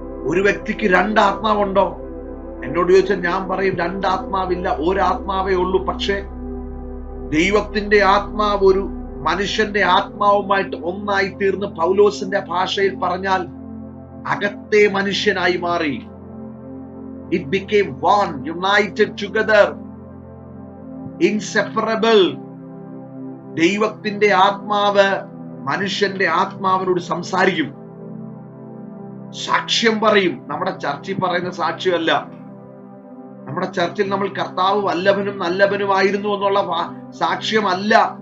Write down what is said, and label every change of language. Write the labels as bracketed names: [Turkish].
[Malayalam] ഒരു വ്യക്തിക്ക് 2 ആത്മാവുണ്ടോ? എന്നോട് ചോദിച്ചാൽ ഞാൻ പറയും 2 ആത്മാവില്ല, 1 ആത്മാവേ ഉള്ളൂ. പക്ഷെ ദൈവത്തിന്റെ ആത്മാവ് ഒരു മനുഷ്യന്റെ ആത്മാവുമായിട്ട് ഒന്നായി തീർന്ന്, പൗലോസിന്റെ ഭാഷയിൽ പറഞ്ഞാൽ അകത്തെ മനുഷ്യനായി മാറി. [English] It became one, united together, inseparable. [Malayalam] ദൈവത്തിന്റെ ആത്മാവ് മനുഷ്യന്റെ ആത്മാവിനോട് സംസാരിക്കും, സാക്ഷ്യം പറയും. നമ്മുടെ ചർച്ചിൽ പറയുന്ന സാക്ഷ്യമല്ല. നമ്മുടെ ചർച്ചിൽ നമ്മൾ കർത്താവ് വല്ലഭനും നല്ലവനുമായിരുന്നു എന്നുള്ള സാക്ഷ്യമല്ല